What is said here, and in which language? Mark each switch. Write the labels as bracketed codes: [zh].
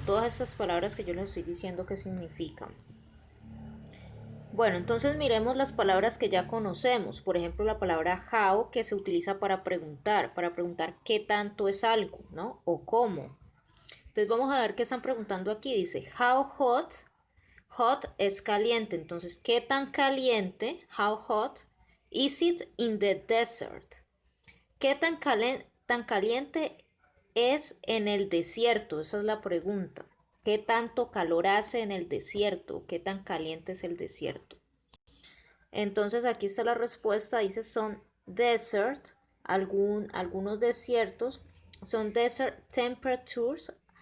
[es] Todas estas palabras que yo les estoy diciendo qué significan. Bueno, entonces miremos las palabras que ya conocemos. Por ejemplo, la palabra how, que se utiliza para preguntar qué tanto es algo, ¿no? O cómo. Entonces vamos a ver qué están preguntando aquí. Dice, [en] how hot. [es] Hot es caliente. Entonces, ¿qué tan caliente? [en] How hot is it in the desert? [es] ¿Qué tan caliente es en el desierto? Esa es la pregunta. ¿Qué tanto calor hace en el desierto? ¿Qué tan caliente es el desierto? Entonces aquí está la respuesta. Dice son desert. Algunos desiertos son [en] desert temperatures.